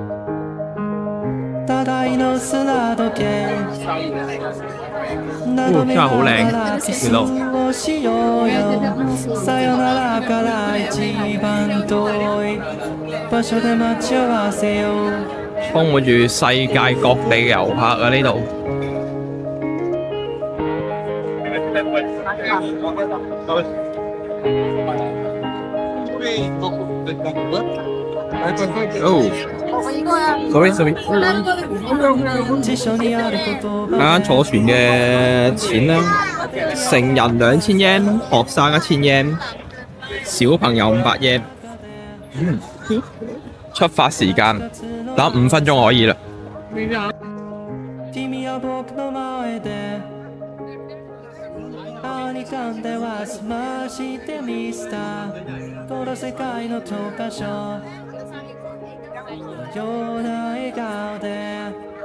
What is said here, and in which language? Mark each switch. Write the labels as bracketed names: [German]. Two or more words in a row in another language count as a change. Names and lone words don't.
[Japanese] ただいの砂時計眺めながらキスをしようよさよならから一番遠い場所で待ち合わせよう [Cantonese] 充滿住世界各地嘅遊客啊！呢度哦，sorry，啱啱坐船嘅錢啦，成人2000 yen， 學生1000 yen， 小朋友500 yen。出發時間等5分鐘可以啦。 [Japanese] 君は僕の前で何かんでは済ましてみせたこの世界の教科書ような笑顔で